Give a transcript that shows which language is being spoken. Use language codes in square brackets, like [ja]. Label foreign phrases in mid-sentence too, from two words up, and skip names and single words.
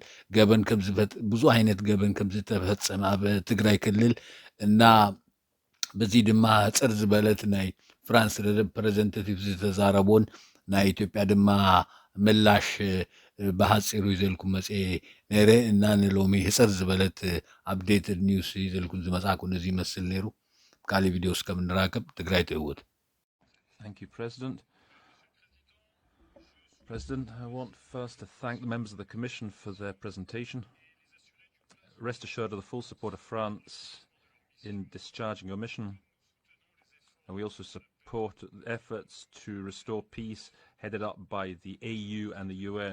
[ti] ገበን ከም ብዙ ዓይነት ገበን ከም ዝተፈፀመ ኣብ ትግራይ ክልል እና በዚ ድማ ፅር ዝበለት ናይ ፍራንስ ሪፕሬዘንታቲቭ ዝተዛረቦን ናይ ኢትዮጵያ ድማ ምላሽ ብሓፂሩ ይዘልኩም መፅአ ነይረ እና ንሎሚ ህፅር ዝበለት [en] updated news [ti] ይዘልኩም ዝመፅኣኩ ነዚ ይመስል ነይሩ። ካልእ ቪድዮ እስከምንራከብ ትግራይ ትዕውት። [en] Thank you, President. President, I want first to thank the members of the Commission for their presentation. Rest assured of the full support of France in discharging your mission, and we also support efforts to restore peace headed up by the AU and the UN.